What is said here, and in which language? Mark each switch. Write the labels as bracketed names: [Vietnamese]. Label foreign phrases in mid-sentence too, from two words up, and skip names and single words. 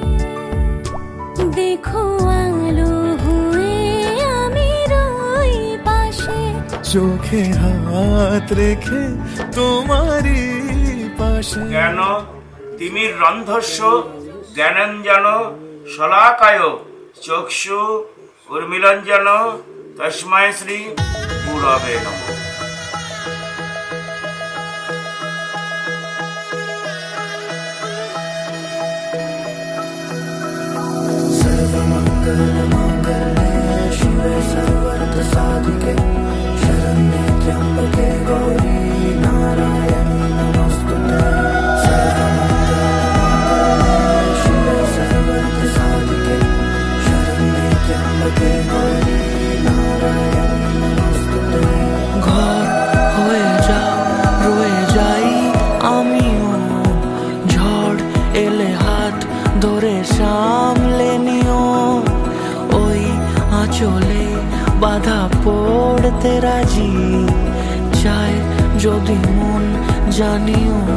[Bangla] দেখো আলো হয়ে আমি রই পাশে, চোখে হাত রেখে তোমারই পাশে। [Sanskrit] জ্ঞান তিমির রন্ধস্য জ্ঞানঞ্জন শলাকায় চক্ষু উর্মিলঞ্জন তস্মৈ শ্রী গুরবে নমঃ। शिवे सर्वार्थ साधिके शरण्ये त्र्यंबके गौरी नारायणी नमोस्तुते। सर्वमंगलमांगल्ये शिवे सर्वार्थ साधिके शरण्ये त्र्यंबके गौरी नारायणी नमोस्तुते। [Bangla] ঘর হয়ে যাও রয়ে যাই আমিও, ঝড় এলে হাত ধরে সামলে নিও। ওই আঁচলে বাধা পড়তে রাজি, চাই যদি মন জানিও।